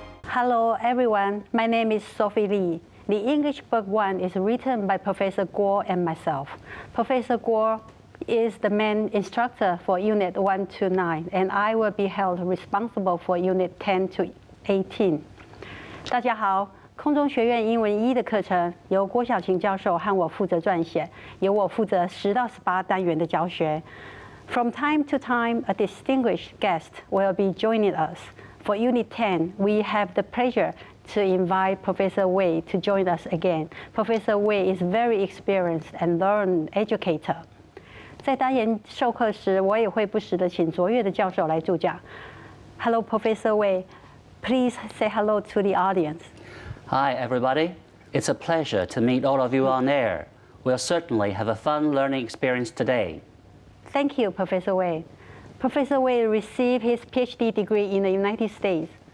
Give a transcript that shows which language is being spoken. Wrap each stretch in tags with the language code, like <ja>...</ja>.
<en>Hello everyone, my name is Sophie Lee. The English Book 1 is written by Professor Guo and myself. Professor Guo is the main instructor for Unit 1 to 9, and I will be held responsible for Unit 10 to 18.</en> <zh>大家好，空中学院英文1的课程由郭晓晴教授和我负责撰写，由我负责10到18单元的教学。</zh> <en>From time to time, a distinguished guest will be joining us. For Unit 10, we have the pleasure to invite Professor Wei to join us again. Professor Wei is very experienced and learned educator.</en> <zh>在单元授课时，我也会不时地请卓越的教授来助讲。</zh> <en>Hello, Professor Wei. Please say hello to the audience. Hi, everybody. It's a pleasure to meet all of you on air. We'll certainly have a fun learning experience today. Thank you, Professor Wei. Professor Wei received his PhD degree in the United States.</en>